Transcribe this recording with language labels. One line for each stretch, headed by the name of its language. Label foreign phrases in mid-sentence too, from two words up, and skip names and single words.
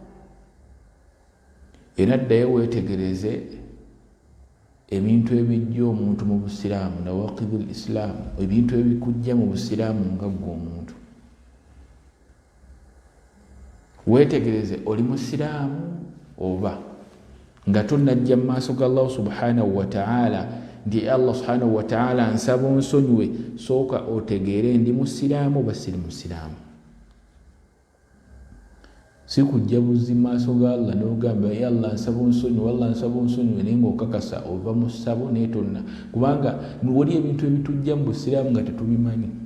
Ganda: Era ddayo weetegereze ebintu ebijja omuntu mu busiraamu
Arabic: نواقض الإسلام,
Ganda: ebintu ebikujja mu busiraamu nga gwe omuntu. Weetegereze oli musiraamu oba nga tonnajja mu maaso ga Allah
Arabic: سبحانه وتعالى
Ganda: nti Allah
Arabic: سبحانه وتعالى
Ganda: nsaba onsonyiwe, sooka otegeere ndi musiraamu oba siri musiraamu. Si kujja buzi maaso ga Allah n'ogamba Allah nsaba onsonyiwe, Allah nsaba onsonyiwe naye ng'okakasa ova mu ssabo naye tonna, kubanga wali ebintu ebitujja mu busiraamu nga tetubimanyi.